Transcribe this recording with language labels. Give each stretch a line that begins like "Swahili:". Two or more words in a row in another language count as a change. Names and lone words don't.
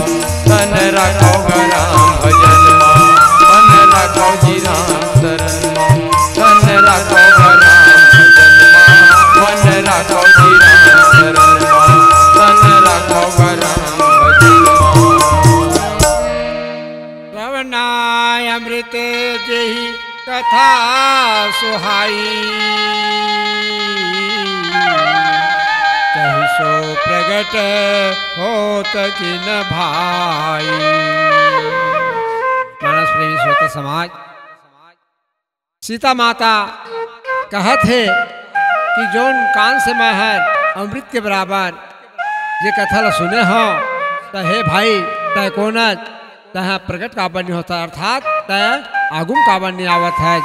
Chhattisgarhi: तन राखो गराम भजन माँ, मन राखो जी राम शरण माँ। तन राखो गराम भजन माँ, मन राखो जी राम शरण माँ। तन राखो गराम भजन माँ।
Awadhi: श्रवणाय अमृत जेहि कथा सुहाई, कहि सो प्रगट होत किन भाई।
Chhattisgarhi: मानस प्रेमी श्रोता समाज, सीता माता कहत है कि जोन कान से मैं है अमृत के बराबर ये कथा ला सुने हो, तो हे भाई तय कोनत तह प्रकट काबर नहीं होता, अर्थात तय आगुम काबर नहीं आवत है।